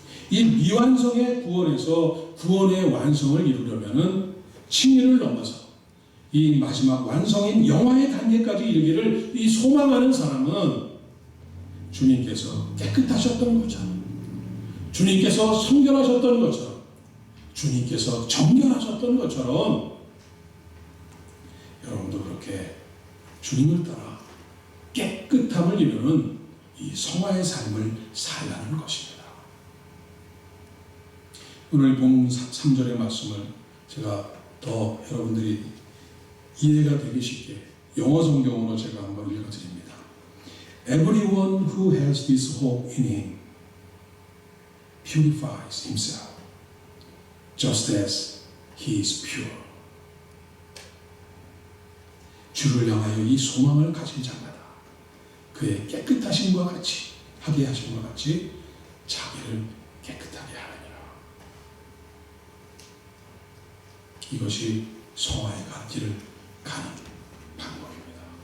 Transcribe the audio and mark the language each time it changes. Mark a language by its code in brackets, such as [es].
[ko] 이 미완성의 구원에서 구원의 완성을 이루려면은 칭의를 넘어서 이 마지막 완성인 영화의 단계까지 이르기를 이 소망하는 사람은 주님께서 깨끗하셨던 것처럼 주님께서 성결하셨던 것처럼 주님께서 정결하셨던 것처럼 여러분도 그렇게 주님을 따라 깨끗함을 이루는 이 성화의 삶을 살라는 것입니다. 오늘 본문 3절의 말씀을 제가 더 여러분들이 이해가 되기 쉽게 영어 성경으로 제가 한번 읽어드립니다. [en] Everyone who has this hope in him purifies himself just as he is pure. [ko] 주를 향하여 이 소망을 가진 자마다 그의 깨끗하심과 같이 하게 하심과 같이 자기를 깨끗하게 하느니라. 이것이 성화의 길을 가는 방법입니다.